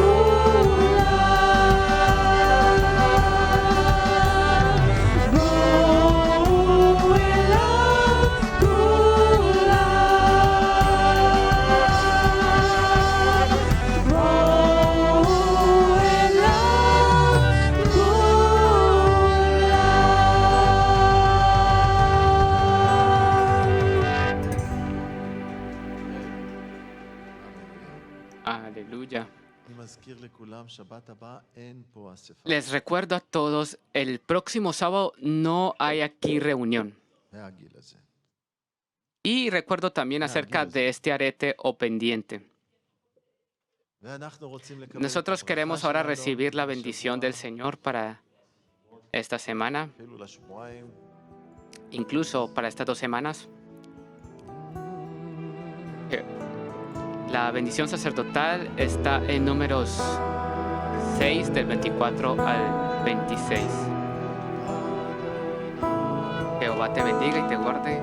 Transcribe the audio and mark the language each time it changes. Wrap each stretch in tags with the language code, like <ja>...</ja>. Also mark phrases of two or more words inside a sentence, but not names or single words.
<he>כולם, בואו אליו כולם, בואו אליו כולם.</he> <es>Aleluya.</es> <he>אני מזכיר לכולם, שבת הבא אין פה אספה.</he> <es>Les recuerdo a todos, el próximo sábado no hay aquí reunión.</es> <he>מהגיל הזה.</he> <es>Y recuerdo también acerca de este arete o pendiente.</es> <he>ואנחנו רוצים לקבל את</he> <es>Nosotros</es> <he>הברכה</he> <es>queremos ahora</es> <he>שלנו</he> <es>recibir la</es> <he>לשבוע,</he> <es>bendición del Señor para esta semana,</es> <he>אפילו לשבועיים.</he> <es>incluso para estas 2 semanas. La bendición sacerdotal está en Números 6 del 24 al 26. Jehová te bendiga y te guarde.</es>